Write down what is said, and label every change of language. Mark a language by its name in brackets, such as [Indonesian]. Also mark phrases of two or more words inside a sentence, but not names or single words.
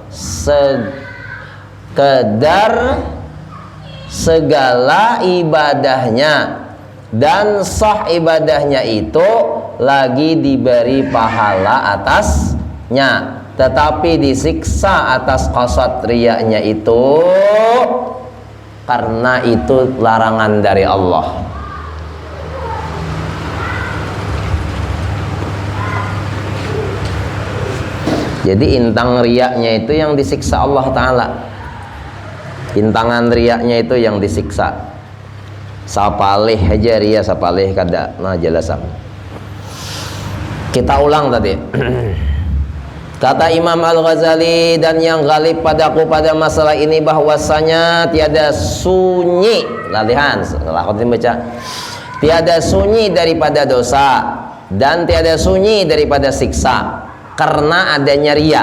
[Indonesian] segala ibadahnya, dan sah ibadahnya itu lagi diberi pahala atasnya, tetapi disiksa atas qasad riyanya itu karena itu larangan dari Allah. [Banjar] Jadi intang riyanya itu yang disiksa Allah Ta'ala. Intangan riaknya itu yang disiksa. Sapalih aja ria, sapalih kada. Nah jelasan. [Indonesian] Kita ulang tadi. Kata Imam Al-Ghazali, dan yang galib padaku pada masalah ini bahwasanya tiada sunyi. Latihan, aku baca. Tiada sunyi daripada dosa dan tiada sunyi daripada siksa karena adanya ria.